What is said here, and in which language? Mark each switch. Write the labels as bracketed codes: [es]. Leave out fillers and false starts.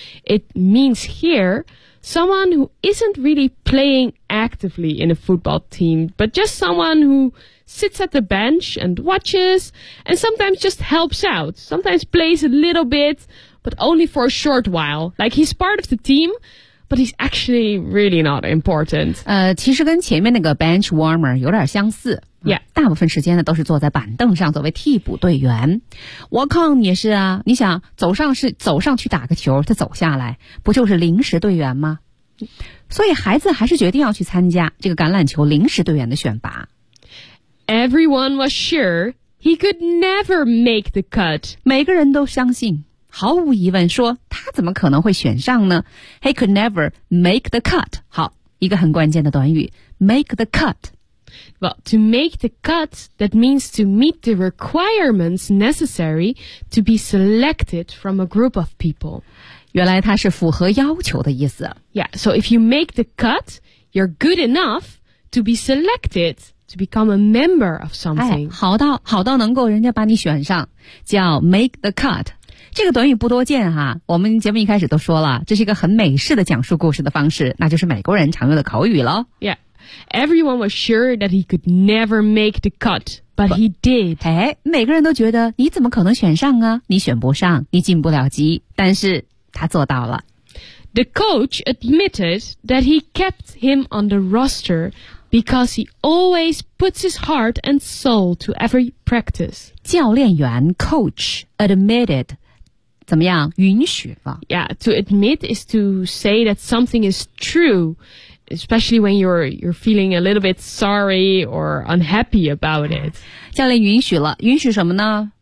[en] It means here, someone who isn't really playing actively in a football team, but just someone who sits at the bench and watches, and sometimes just helps out, sometimes plays a little bit, but only for a short while. Like he's part of the team, but he's actually really not important. [zh] 其实跟前面那个 bench warmer 有点相似。 [en] Yeah. [zh] 大部分时间呢都是坐在板凳上作为替补队员。 Walk on 也是啊，你想走上去打个球，他走下来不就是临时队员吗？所以孩子还是决定要去参加这个橄榄球临时队员的选拔。 [en] Everyone was sure he could never make the cut. [zh] 每个人都相信，毫无疑问说他怎么可能会选上呢？ [en] He could never make the cut. [zh] 好，一个很关键的短语， [en] make the cut. Well, to make the cut, that means to meet the requirements necessary to be selected from a group of people. [zh] 原来它是符合要求的意思。 [en] Yeah, so if you make the cut, you're good enough to be selected to become a member of something. [zh] 哎，好到能够人家把你选上，叫 [en] make the cut。 [zh] 这个短语不多见哈，我们节目一开始都说了，这是一个很美式的讲述故事的方式，那就是美国人常用的口语了。 [en] Yeah, everyone was sure that he could never make the cut, but he did. [zh] 哎，每个人都觉得你怎么可能选上啊？你选不上，你进不了级。但是他做到了。 [en] The coach admitted that he kept him on the roster because he always puts his heart and soul to every practice. [zh] 教练员 [en] coach admitted. [zh] 怎么样？允许了。 [en] Yeah, to admit is to say that something is true, especially when you're feeling a little bit sorry or unhappy about it. [zh] 教练允许了，允许什么呢？